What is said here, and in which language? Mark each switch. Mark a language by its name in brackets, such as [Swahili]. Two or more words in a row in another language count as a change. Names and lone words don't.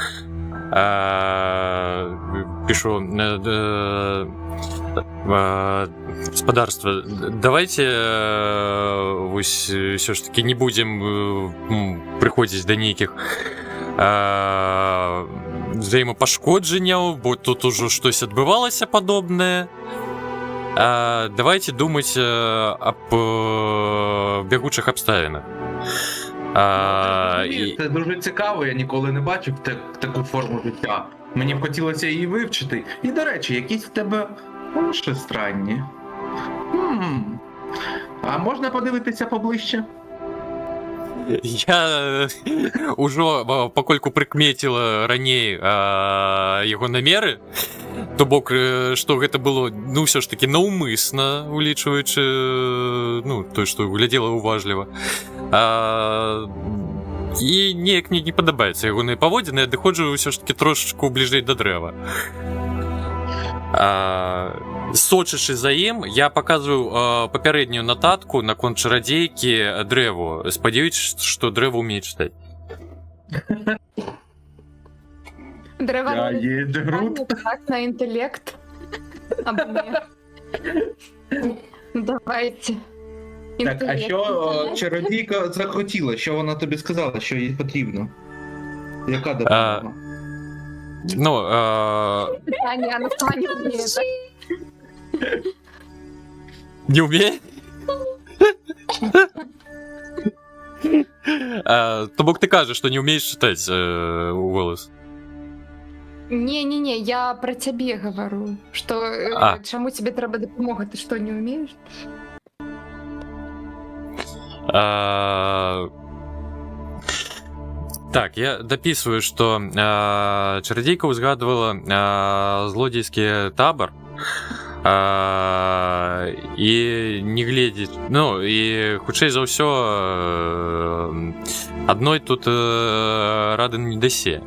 [Belarusian] Пишу: господарство, давайте вось все ж таки не будем прыходзіць да нейкіх взаимопашкоджанняў, бо тут ужо штось адбывалася падобнае. Давайте думаць аб бягучых абставінах. [Ukrainian] Це дуже цікаво, я ніколи не бачив таку форму життя. Мені б хотілося її вивчити. І, до речі, якісь в тебе уші странні. А можна подивитися поближче? [Belarusian] Я ўжо пакольку прыкметіла раней яго намеры, то бок што гэта было, ну ўсё ж таки наўмысна, улічваючы тое, што глядзела уважліва, і неяк мне не падабаецца ягоныя паводзіны, я адыходжу ўсё ж таки трошачку бліжэй да дрэва. Сочачы за ім, я паказваю папярэднюю нататку наконт чарадзейкі дрэву, спадзяючыся, што дрэва ўмее чытаць. Дрэва [Ukrainian] Я є Грут. [Belarusian] так на інтэлект. Або не. Давайте. [Ukrainian] Так, а що чародійка захотіла? Що вона тобі сказала, що їй потрібно? Яка допомога? Питання, на плані вміє, так? [Belarusian] Не умее? То бок ты кажаш, што не умееш чытаць у голас. Не, я про цябе гавару, што чаму тебе трэба дапамога, ты што, не умееш? Так, я дапісваю, што чарадзейка ўзгадвала злодзейскі табар, і не гледзець, і хутчэй за ўсё адной тут рады не дасе.